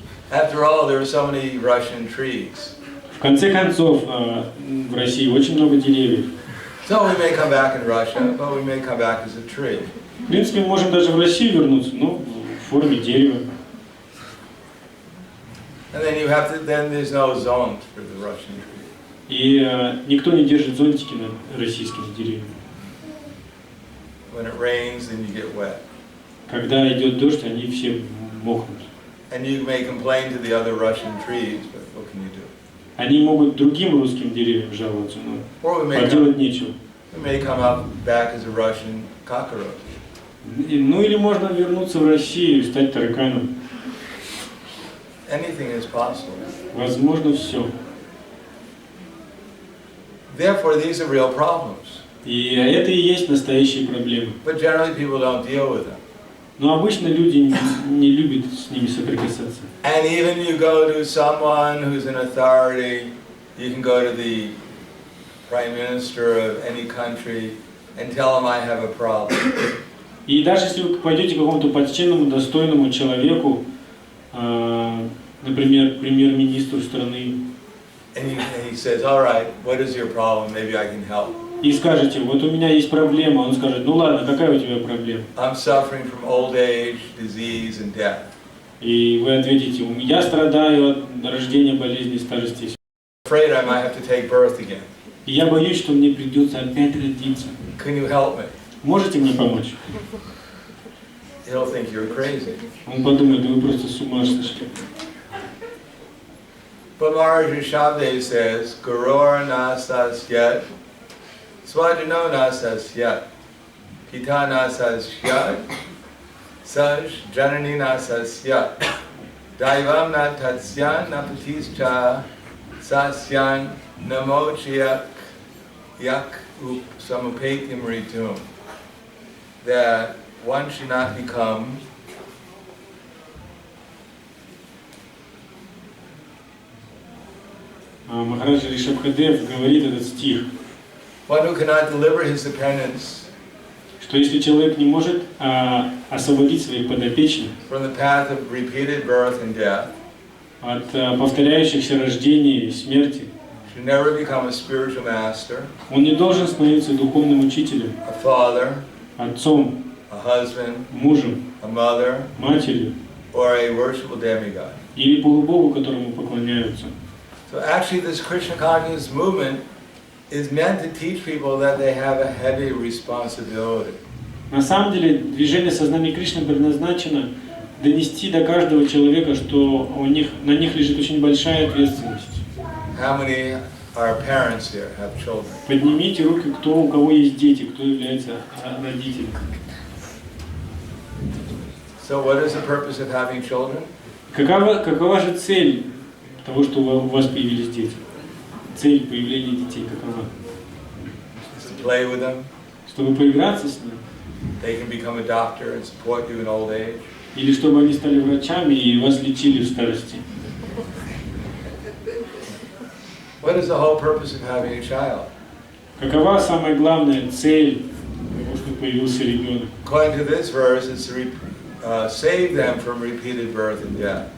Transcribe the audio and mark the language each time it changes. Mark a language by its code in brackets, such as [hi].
[en] After all, there are so many Russian trees. [ru] В конце концов, в России очень много деревьев. [en] So we may come back in Russia, but we may come back as a tree. [ru] В принципе, мы можем даже в Россию вернуться, но в форме дерева. [en] And then then there's no zones for the Russian tree. [ru] И никто не держит зонтики над российскими деревьями. [en] When it rains, then you get wet. [ru] Когда идет дождь, они все мокнут. [en] And you may complain to the other Russian trees, but what can you do? [ru] Они могут другим русским деревьям жаловаться, но поделать нечего. [en] We may come up back as a Russian cockroach. [ru] Ну или можно вернуться в Россию и стать тараканом. [en] Anything is possible. [ru] Возможно все. [en] Therefore, these are real problems. [ru] И это и есть настоящие проблемы. [en] But generally, people don't deal with them. [ru] Но обычно люди не любят с ними соприкасаться. [en] And even you go to someone who's in authority, you can go to the prime minister of any country and tell him I have a problem. [ru] И даже если вы пойдете к какому-то почтенному, достойному человеку, например, премьер-министру страны, [en] and he says, all right, what is your problem? Maybe I can help. [ru] И скажете, вот у меня есть проблема, он скажет, ну ладно, какая у тебя проблема? [en] I'm suffering from old age, disease, and death. [ru] И вы ответите, я страдаю от рождения, болезни, старости. [en] Afraid I might have to take birth again. [ru] И я боюсь, что мне придется опять родиться. [en] Can you help me? [ru] Можете мне помочь? [en] He'll think you're crazy. [ru] Он подумает, да вы просто с ума сошли. [en] But Maharaja Shabde says, [sa] Gurur nasasyat, Swajano nasasyat, Pita nasasyat, Saj janani nasasyat, Daivam natatsyan napatischa, Sasyan namochiyak, yak up samupatyam ritum. [en] That one should not become [ru] Махараджа Ришабхадев говорит этот стих, [en] one who cannot deliver his dependents [ru] что если человек не может освободить своих подопечных [en] from the path of repeated birth and death, [ru] от повторяющихся рождений и смерти, [en] should never become a spiritual master, [ru] он не должен становиться духовным учителем, [en] a father, [ru] отцом, [en] a husband, [ru] мужем, [en] a mother, [ru] матерью [en] or a worshipful demigod. [ru] или полубогу, которому поклоняются. [en] So actually this Krishna consciousness movement is meant to teach people that they have a heavy responsibility. [ru] На самом деле движение сознания Кришны предназначено донести до каждого человека, что на них лежит очень большая ответственность. [en] How many are parents here, have children? [ru] Поднимите руки, у кого есть дети, кто является родителем. [en] So what is the purpose of having children? [ru] Какова же цель того, что у вас появились дети? Цель появления детей какова? [en] To play with them. [ru] Чтобы поиграться с ними? [en] They can become a doctor and support you in old age. [ru] Или чтобы они стали врачами и вас лечили в старости? [en] What is the whole purpose of having a child? [ru] Какова самая главная цель того, что появился ребенок? [en] According to this verse, it's to save them from repeated birth and death.